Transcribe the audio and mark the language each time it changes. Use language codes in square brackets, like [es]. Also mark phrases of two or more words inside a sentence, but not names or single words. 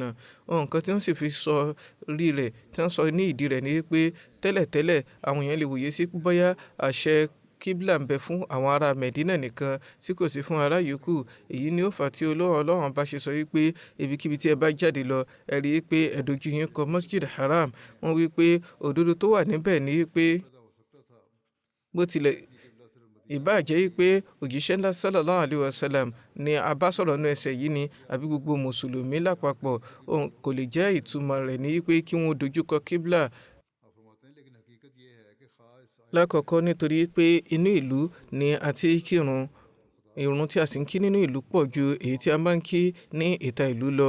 [yo] Nǹkan tí wọ́n sì fi sọ rí rẹ̀, tí wọ́n sọ ní ìdí rẹ̀ ni wípé tẹ́lẹ̀tẹ́lẹ̀ àwọn èèyàn lè wòye sí bóyá àṣẹ kíbla ń bẹ fún àwọn ará Mẹ̀dínà nìkan tí kò sí fún ará yòókù. Èyí ni ó fà tí Ọlọ́run bá ṣe sọ wípé ibikíbi tí ẹ bá jáde lọ ẹ rí i pé ẹ dojú yín kọ Masjid Haram. Wọ́n wí pé òdodo tó wà níbẹ̀ ni wípé bó tilẹ̀ ìbá jẹ́ wípé òjíṣẹ́ ńlá [ar] صلى الله عليه وسلم [yo] ni a bá sọ̀rọ̀ nínú ẹsẹ̀ yìí ni àbí gbogbo mùsùlùmí lápapọ̀, kò lè jẹ́ ìtumọ̀ rẹ̀ ní wípé kí wọ́n dojúkọ kíbla. Lákọ̀ọ́kọ́ nítorí pé inú ìlú ni a ti kírun, ìrun tí a sì ń kí nínú ìlú pọ̀ ju èyí tí a máa ń kí ní ìta ìlú lọ.